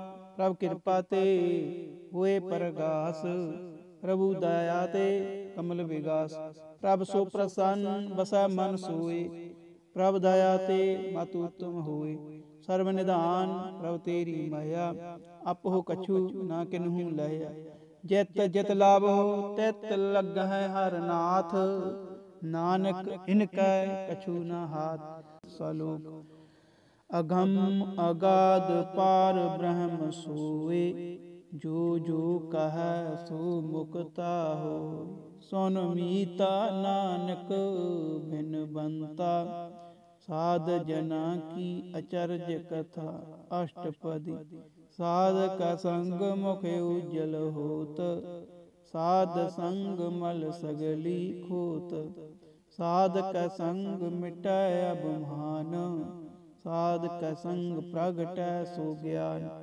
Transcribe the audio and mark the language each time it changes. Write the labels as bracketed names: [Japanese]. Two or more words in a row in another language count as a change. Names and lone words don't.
[Punjabi] ਪ੍ਰਭ ਕਿਰਪਾ ਤੇ ਹੋਏ ਪਰਗਾਸ, ਪ੍ਰਭੂ ਦਇਆ ਤੇ ਕਮਲ ਵਿਗਾਸ। ਪ੍ਰਭ ਸੋ ਪ੍ਰਸੰਨ ਬਸੈ ਮਨ ਸੋਏ, ਪ੍ਰਭ ਦਇਆ ਤੇ ਮਤ ਉਤਮ ਹੋਏ। ਸਰਬ ਨਿਧਾਨ ਪ੍ਰਭ ਤੇਰੀ ਮਾਇਆ, ਆਪਹੁ ਕਛੂ ਨਾ ਕਿਨਹੂ ਲਹਿਆ। ਜਿਤ ਜਿਤ ਲਾਭੋ ਤਿਤ ਲਗਹੈ ਹਰ ਨਾਥ, ਨਾਨਕ ਇਨਕੈ ਕਛੁ ਨ ਹਾਥ। सलोक। ਅਗਮ ਅਗਾਧ ਪਾਰ ਬ੍ਰਹਮ ਸੋਏ, ਜੋ ਜੋ ਕਹੈ ਸੋ ਮੁਕਤਾ ਹੋਇ। ਸੁਨ ਮੀਤਾ ਨਾਨਕ ਬਿਨਵੰਤਾ, ਸਾਧ ਜਨਾ ਕੀ ਅਚਰਜ ਕਥਾ। अष्टपदी। ਸਾਧਕ ਸੰਗ ਮੁਖ ਉਜਲ ਹੋਤ, ਸਾਧ ਸੰਗ ਮਲ ਸਗਲੀ ਖੋਤ। ਸਾਧਕ ਸੰਗ ਮਿਟੈ ਅਭਿਮਾਨ, ਸਾਧਕ ਸੰਗ ਪ੍ਰਗਟੈ ਸੋ ਗਿਆਨ।